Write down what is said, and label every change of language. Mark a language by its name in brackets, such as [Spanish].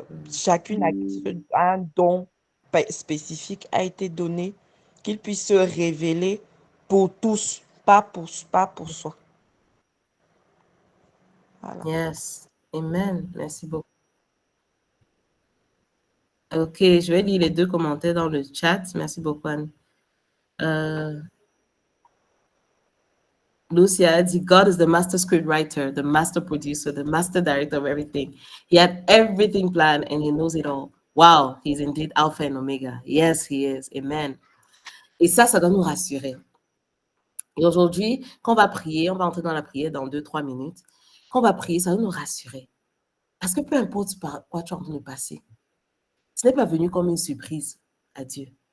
[French] Chacune a un don spécifique a été donné, qu'il puisse se révéler pour tous, pas pour soi. Voilà. [English] Yes. Amen. [French] Merci beaucoup. Ok, je vais lire les deux commentaires dans le chat. Merci beaucoup, Anne. Euh, Lucia a dit, [English] God is the master script writer, the master producer, the master director of everything. He had everything planned and he knows it all. Wow, he's indeed Alpha and Omega. Yes, he is. Amen. [French] Et ça doit nous rassurer. Et aujourd'hui, quand on va prier, on va entrer dans la prière dans 2-3 minutes. Quand on va prier, ça va nous rassurer. Parce que peu importe par quoi tu es en train de passer, ce n'est pas venu comme une surprise à Dieu.